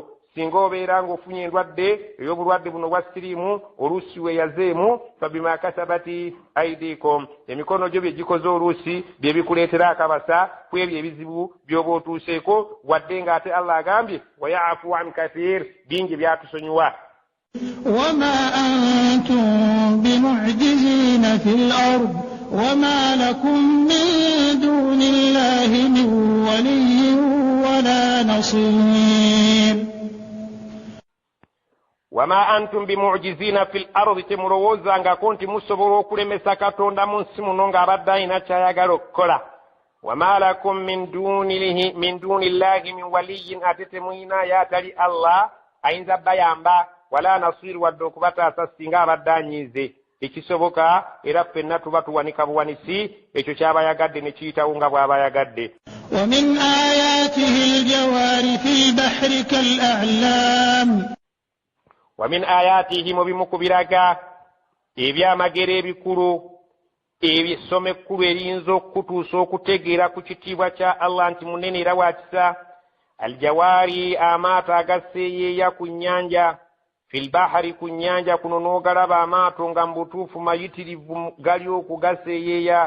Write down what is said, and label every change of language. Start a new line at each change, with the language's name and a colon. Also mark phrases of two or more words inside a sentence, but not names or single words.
Ganda: Singa obeera ng'ofunye endwadde ey'obulwadde buno bwa siriimu, oluusi weeyazeemu,
Arabic: فبما كسبت أيديكم,
Ganda: emikono gyo bye gikoze oluusi bye bikuleetera akabasa ku ebyo ebizibu by'oba otuuseeko, wadde ng'ate Allah agambye
Arabic: ويعفو عن كثير,
Ganda: bingi byatusonyiwa.
Arabic: وما أنتم بمعجزين في الأرض وما لكم من دون الله من ولي ولا نصير. وما أنتم بمعجزين في الأرض,
Ganda: temulowooza nga konti musobola okulemesa Katonda mu nsi muno ng'abadde alina ky'ayagala okukola.
Arabic: وما لكم من دون الله من ولي,
Ganda: ate temuyina y'atali Allah ayinza bayamba,
Arabic: ولا نصير,
Ganda: wadde okubataasa singa abadde anyiize. Ekisoboka era ffenna tuba tuwanika buwanisi ekyo ky'aba yagadde ne kiyitawo nga bw'aba yagadde.
Arabic: ومن آياته الجوار في البحر كالأعلام. ومن آياته
Ganda: mubimu ku biraga ebyamagero ebikulu ebisome ekkulu eriyinza okutuusa okutegeera ku kitiibwa kya Allah nti munene era wakisa. Aljawaari, amaato agaseeyeeya ku nnyanja,
Arabic: في البحر,
Ganda: ku nnyanja kuno n'ogalaba amaato nga mu butuufu mayitirivu gali okugaseeyeeya.